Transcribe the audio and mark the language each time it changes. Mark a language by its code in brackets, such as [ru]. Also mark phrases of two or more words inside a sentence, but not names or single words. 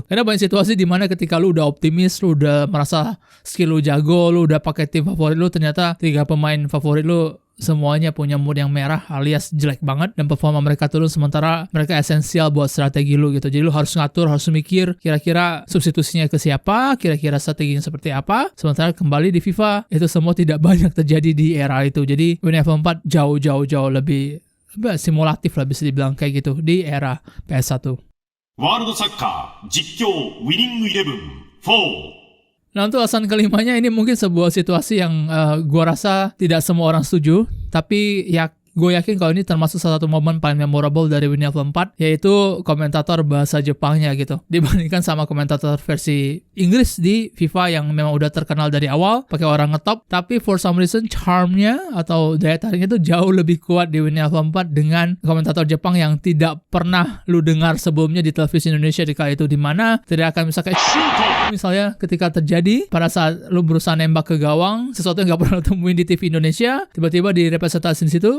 [id] Karena banyak situasi dimana ketika lu udah optimis, lu udah merasa skill lu jago, lu udah pakai tim favorit lu, ternyata 3 pemain favorit lu semuanya punya mood yang merah alias jelek banget dan performa mereka turun, sementara mereka esensial buat strategi lu gitu. Jadi lu harus ngatur, harus mikir kira-kira substitusinya ke siapa, kira-kira strateginya seperti apa. Sementara kembali di FIFA itu semua tidak banyak terjadi di era itu. Jadi Winning Eleven 4 jauh lebih simulatif lah bisa dibilang kayak gitu di era PS1. [ja] ワールドサッカー実況ウィニングイレブン4 [id] Nah, untuk alasan kelimanya ini mungkin sebuah situasi yang gua rasa tidak semua orang setuju, tapi ya gue yakin kalau ini termasuk salah satu momen paling memorable dari Winning Eleven 4, yaitu komentator bahasa Jepangnya gitu, dibandingkan sama komentator versi Inggris di FIFA yang memang udah terkenal dari awal pakai orang ngetop, tapi [en] for some reason [id] charmnya atau daya tariknya itu jauh lebih kuat di Winning Eleven 4 dengan komentator Jepang yang tidak pernah lu dengar sebelumnya di televisi Indonesia di kala itu, dimana tidak akan misalnya ketika terjadi pada saat lu berusaha nembak ke gawang, sesuatu yang gak pernah lu temuin di TV Indonesia, tiba-tiba direpresentasi di situ.